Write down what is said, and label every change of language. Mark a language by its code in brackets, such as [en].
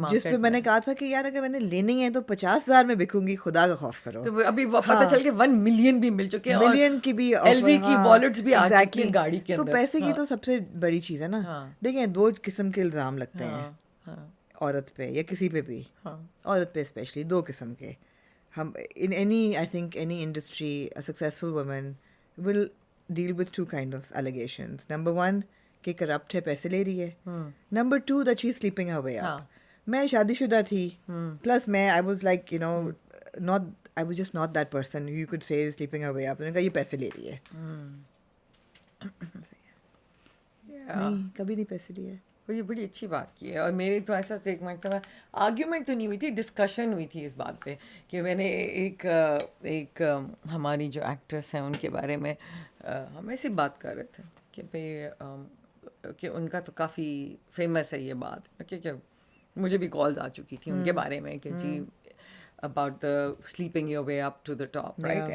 [ur] جس پہ میں نے کہا تھا کہ یار اگر میں نے لینی ہے تو 50,000 میں بکوں گی, خدا کا خوف کرو. تو ابھی پتہ چل کے 1 ملین بھی مل چکے ہیں, ملین کی بھی, ایل وی کی والٹس بھی آ چکی ہیں گاڑی کے تو اندر. پیسے کی تو سب سے بڑی چیز ہے نا. دیکھیں 2 قسم کے الزام لگتے ہیں عورت پہ یا کسی پہ بھی, عورت پہ اسپیشلی 2 قسم کے. [en] ہم in any I think any industry a successful woman will deal with 2 kind of allegations. [ur] Number 1 کہ کرپٹ ہے, پیسے لے رہی ہے. [en] Number 2 that she's sleeping her way up. [ur] میں شادی شدہ تھی, پلس میں [en] I was like you know not I was just not that person you could say is sleeping her way up. [ur] میں نے کہا یہ پیسے لے رہی ہے. نہیں, کبھی نہیں پیسے لیے. یہ بڑی اچھی بات کی ہے. اور میری تو ایسا ایک مرتبہ آرگیومنٹ تو نہیں ہوئی تھی, ڈسکشن ہوئی تھی اس بات پہ کہ میں نے ایک ہماری جو ایکٹرس ہیں ان کے بارے میں ہم ایسی بات کر رہے تھے کہ بھائی کہ ان کا تو کافی فیمس ہے یہ بات, کیونکہ مجھے بھی کالز آ چکی تھی ان کے بارے میں کہ جی [en] about the sleeping your way up to the top, right?